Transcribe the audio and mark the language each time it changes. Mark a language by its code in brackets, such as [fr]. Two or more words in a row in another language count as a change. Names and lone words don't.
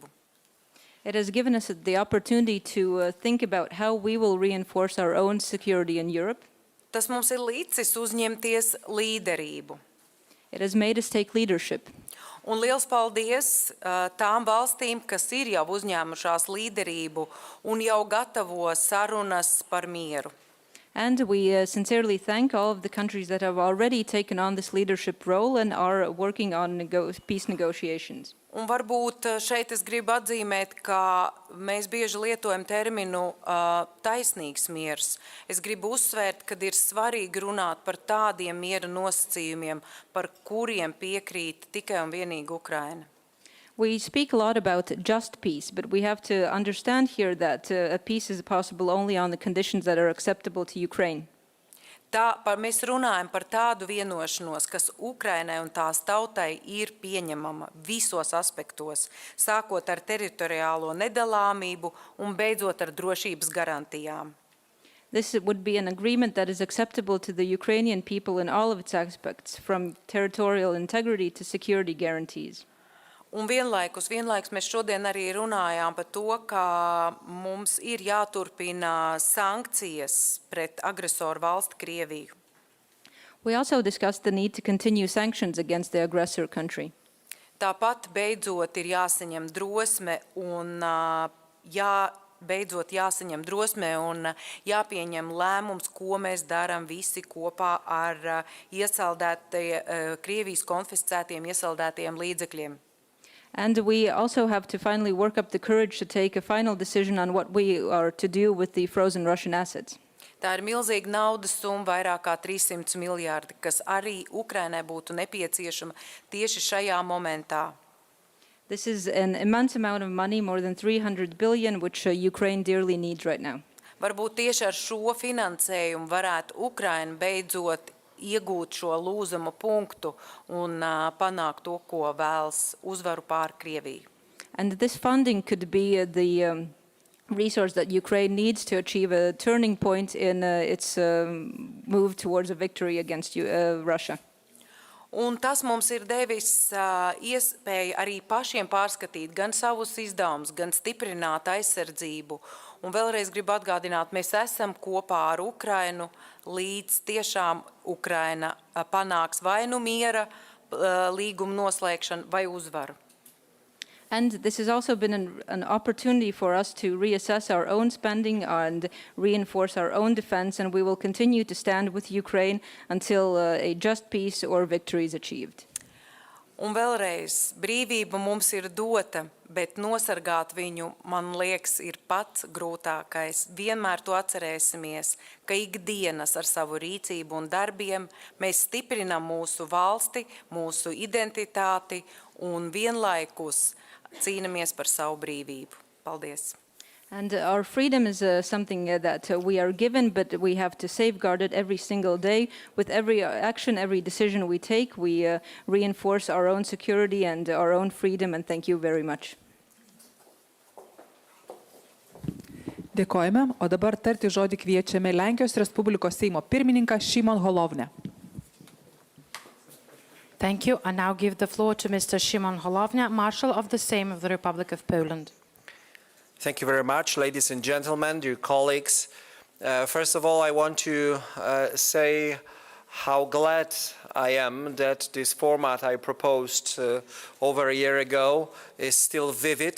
[en] It has given us the opportunity to think about how we will reinforce our own security in Europe. [lv] Tas mums ir licis uzņemties līderību. [en] It has made us take leadership. [lv] Un liels paldies tām valstīm, kas ir jau uzņēmušās līderību un jau gatavo sarunas par mieru. [en] And we sincerely thank all of the countries that have already taken on this leadership role and are working on peace negotiations. [lv] Un varbūt šeit es gribu atzīmēt, ka mēs bieži lietojam terminu taisnīgs miers. Es gribu uzsvērt, ka ir svarīgi runāt par tādiem miera nosacījumiem, par kuriem piekrīt tikai un vienīgi Ukraina. [en] We speak a lot about just peace, but we have to understand here that a peace is possible only on the conditions that are acceptable to Ukraine. [lv] Mēs runājam par tādu vienošanos, kas Ukrainai un tās tautai ir pieņemama visos aspektos, sākot ar teritoriālo nedalāmību un beidzot ar drošības garantijām. [en] This would be an agreement that is acceptable to the Ukrainian people in all of its aspects, from territorial integrity to security guarantees. [lv] Un vienlaikus mēs šodien arī runājām par to, ka mums ir jāturpina sankcijas pret agresoru valsti Krieviju. [en] We also discussed the need to continue sanctions against the aggressor country. [lv] Tāpat beidzot ir jāsaņem drosme un beidzot jāsaņem drosme un jāpieņem lēmums, ko mēs darām visi kopā ar Krievijas konfiscētiem iesaldētiem līdzekļiem. [en] And we also have to finally work up the courage to take a final decision on what we are to do with the frozen Russian assets. [lv] Tā ir milzīga naudas summa, vairāk kā 300 miljārdi, kas arī Ukrainai būtu nepieciešama tieši šajā momentā. [en] This is an immense amount of money, more than 300 billion, which Ukraine dearly needs right now. [lv] Varbūt tieši ar šo finansējumu varētu Ukraina beidzot iegūt šo lūzamo punktu un panākt to, ko vēlas uzvaru pār Krieviju. [en] And this funding could be the resource that Ukraine needs to achieve a turning point in its move towards a victory against Russia. [lv] Un tas mums ir devis iespēju arī pašiem pārskatīt gan savus izdevumus, gan stiprināt aizsardzību. Un vēlreiz gribu atgādināt, mēs esam kopā ar Ukrainu, līdz tiešām Ukraina panāks vai nu miera līguma noslēgšanu vai uzvaru. [en] And this has also been an opportunity for us to reassess our own spending and reinforce our own defense, and we will continue to stand with Ukraine until a just peace or victory is achieved. [lv] Un vēlreiz, brīvība mums ir dota, bet nosargāt viņu, man liekas, ir pats grūtākais. Vienmēr to atcerēsimies, ka ikdienas ar savu rīcību un darbiem mēs stiprinam mūsu valsti, mūsu identitāti un vienlaikus cīnamies par savu brīvību. Paldies! [en] And our freedom is something that we are given, but we have to safeguard it every single day. With every action, every decision we take, we reinforce our own security and our own freedom, and thank you very much. [lt] Dėkojame, o dabar tarti žodį kviečiame Lenkijos Respublikos Seimo pirmininką Šimon Holovnę. [en] Thank you. I now give the floor to Mr. Szymon Hołownia, Marshal of the Sejm of the Republic of Poland. Thank you very much, ladies and gentlemen, dear colleagues. First of all, I want to say how glad I am that this format I proposed over a year ago is still vivid.